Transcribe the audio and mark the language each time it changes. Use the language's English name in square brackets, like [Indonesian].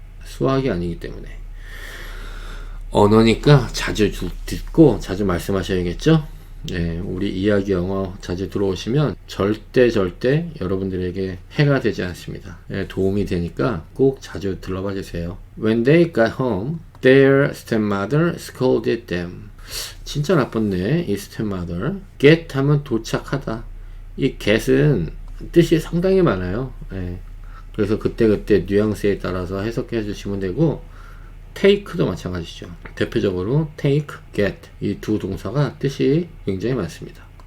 [Korean] 수학이 아니기 때문에. 언어니까 자주 듣고 자주 말씀하셔야겠죠. 네, 우리 이야기 영어 자주 들어오시면 절대 여러분들에게 해가 되지 않습니다. 네, 도움이 되니까 꼭 자주 들러봐 주세요. [English] When they got home, their stepmother scolded them. [Korean] 진짜 나빴네, 이 stepmother. get 하면 도착하다. 이 get은 뜻이 상당히 많아요. 네, 그래서 그때 뉘앙스에 따라서 해석해 주시면 되고, take도 마찬가지죠. 대표적으로 take, get 이 두 동사가 뜻이 굉장히 많습니다.